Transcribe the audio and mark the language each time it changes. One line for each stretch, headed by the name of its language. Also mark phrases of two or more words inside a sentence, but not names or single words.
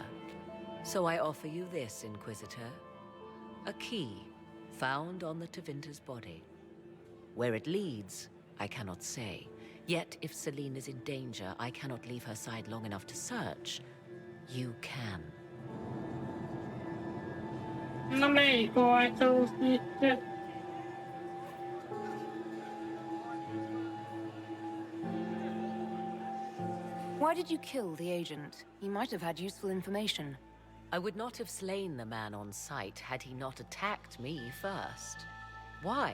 English: So I offer you this, Inquisitor. A key found on the Tevinter's body. Where it leads, I cannot say. Yet if Celine is in danger, I cannot leave her side long enough to search. You can.
Hungarian: Na melyik ajtó itt?
English: Why did you kill the agent? He might have had useful information. I would not have slain the man on sight had he not attacked me first. Why?